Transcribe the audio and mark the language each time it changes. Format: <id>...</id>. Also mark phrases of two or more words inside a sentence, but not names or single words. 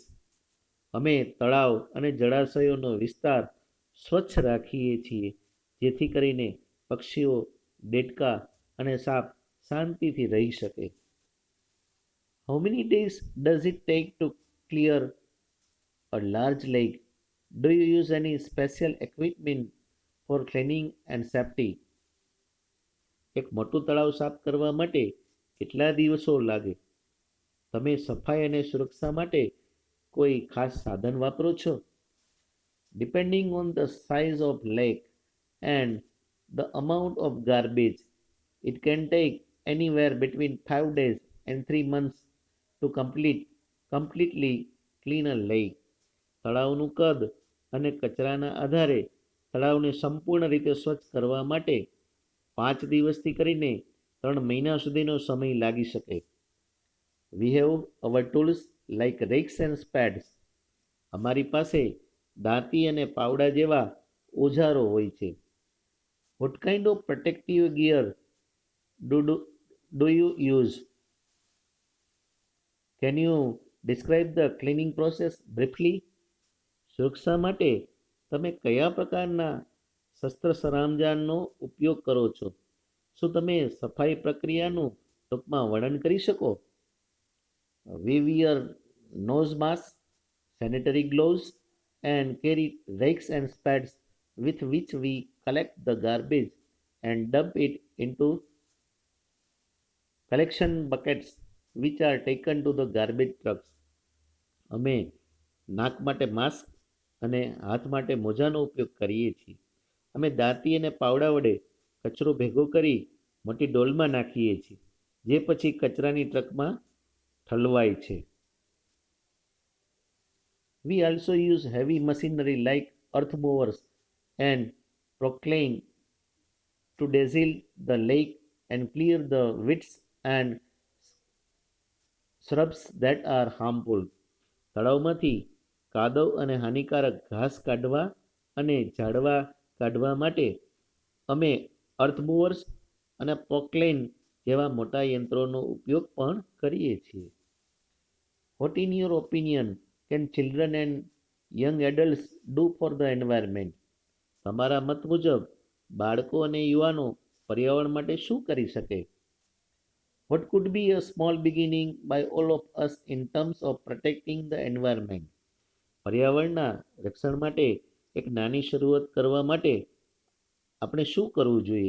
<gu>અમે તળાવ અને જળાશયોનો વિસ્તાર સ્વચ્છ રાખીએ છીએ જેથી કરીને પક્ષીઓ, દેડકા અને સાપ શાંતિથી રહી શકે.</gu> <en>How many days does it take to clear a large lake? Do you use any special equipment for cleaning and safety?</en> <gu>એક મોટું તળાવ સાફ કરવા માટે કેટલા દિવસો લાગે? તમે સફાઈ અને સુરક્ષા માટે કોઈ ખાસ સાધન વાપરો છો?</gu> <en>Depending on the size of lake and the amount of garbage, it can take anywhere between 5 days and 3 months to completely clean a lake.</en> <gu>તળાવનું કદ અને કચરાના આધારે તળાવને સંપૂર્ણ રીતે સ્વચ્છ કરવા માટે 5 દિવસથી કરીને 3 મહિના સુધીનો સમય લાગી શકે.</gu> <en>We have our tools like rakes and spades.</en> <gu>અમારી પાસે દાંતી અને પાવડા જેવા ઓજારો હોય છે.</gu> <en>What kind of protective gear do you use? Can you describe the cleaning process briefly?</en> <gu>સુરક્ષા માટે તમે કયા પ્રકારના શસ્ત્ર સરંજામનો ઉપયોગ કરો છો? શું તમે સફાઈ પ્રક્રિયાનું ટૂંકમાં વર્ણન કરી શકો?</gu> <en>We wear nose masks, sanitary gloves and carry rakes and spades with which we collect the garbage and dump it into collection buckets which are taken to the garbage trucks.</en> <gu>અમે નાક માટે માસ્ક અને હાથ માટે મોજાનો ઉપયોગ કરીએ છીએ. અમે દાંતી અને પાવડા વડે કચરો ભેગો કરી મોટી ડોલમાં નાખીએ છીએ જે પછી કચરાની ટ્રકમાં ઠલવાય છે.</gu> <en>We also use heavy machinery like earth movers and proclaim to dazzle the lake and clear the weeds and shrubs that are harmful.</en> <gu>તળાવમાંથી કાદવ અને હાનિકારક ઘાસ કાઢવા અને ઝાડવા કાઢવા માટે અમે</gu> <en>earth movers</en> <gu>અને પોકલેન જેવા મોટા યંત્રોનો ઉપયોગ પણ કરીએ છીએ.</gu> <en>What in your opinion can children and young adults do for the environment?</en> <gu>તમારા મત મુજબ બાળકો અને યુવાનો પર્યાવરણ માટે શું કરી શકે?</gu> <en>What could be a small beginning by all of us in terms of protecting the environment?</en> <gu>પર્યાવરણના રક્ષણ માટે એક નાની શરૂઆત કરવા માટે આપણે શું કરવું જોઈએ?</gu>